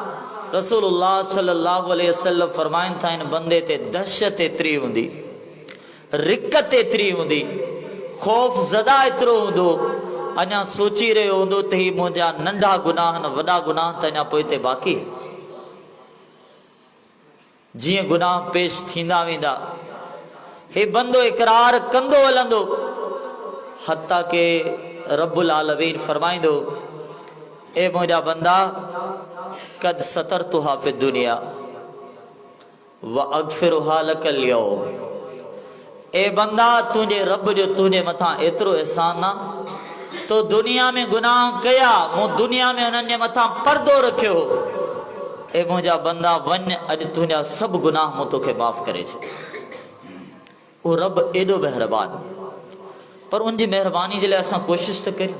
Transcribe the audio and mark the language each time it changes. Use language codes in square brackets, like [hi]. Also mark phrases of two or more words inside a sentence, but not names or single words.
[ar] رسول الله صلى الله عليه وسلم [sd] फरमाइनि था इन बंदे ते दहशत एतिरी हूंदी, रिकत एतिरी हूंदी, ख़ौफ़ ज़दा एतिरो हूंदो, अञा सोची रहियो हूंदो त ही मुंहिंजा नंढा गुनाह न वॾा गुनाह त अञा पोइ ते बाक़ी। जीअं गुनाह पेश थींदा वेंदा हे बंदो इकरार कंदो हलंदो, हत्ता के रब्बुल आलमीन फरमाईंदो ए मुंहिंजा बंदा [ar] قد سترتها في الدنيا و أغفرها لك اليوم. [sd] ए बंदा तुंहिंजे रब जो तुंहिंजे मथां एतिरो एहसान आहे, तो दुनिया में गुनाह कया, मूं दुनिया में उन्हनि जे मथां पर्दो रखियो। ए मुंहिंजा बंदा वञ, अॼु तुंहिंजा सभु गुनाह मूं तोखे माफ़ करे छॾ। उहो रब एॾो महिरबान, पर उनजी महिरबानी जे लाइ असां कोशिशि त करियूं।